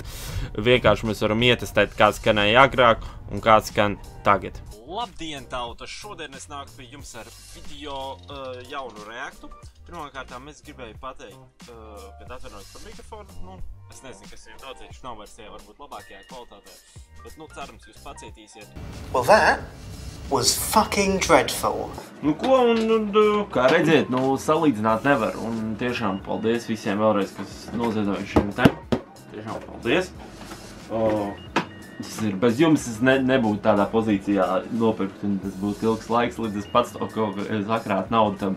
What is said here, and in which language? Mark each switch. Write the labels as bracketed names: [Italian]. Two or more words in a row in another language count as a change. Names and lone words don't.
[Latvian] Vienkārši mēs varam ietestēt, kāds skanēja agrāk un kāds skan tagad. Labdien, tauta! Šodien es nāku pie jums ar video jaunu reaktu. Pirmkārtām es gribēju pateikt, kad atvainojos par mikrofonu, es nezinu, kas ir daudzēji, viņš nav versijā, varbūt labākajā kvalitātē, bet, cerams, jūs pacietīsiet. [English] Well, that was fucking dreadful. [Latvian] Ko, un kā redziet, salīdzināt nevar, un tiešām paldies visiem vēlreiz, kas noziedoja šim te. Tiešām paldies. Bez jums es nebūtu tādā pozīcijā nopirkt, un tas būtu ilgs laiks, līdz es pats to kaut kā sakrāt naudu tam.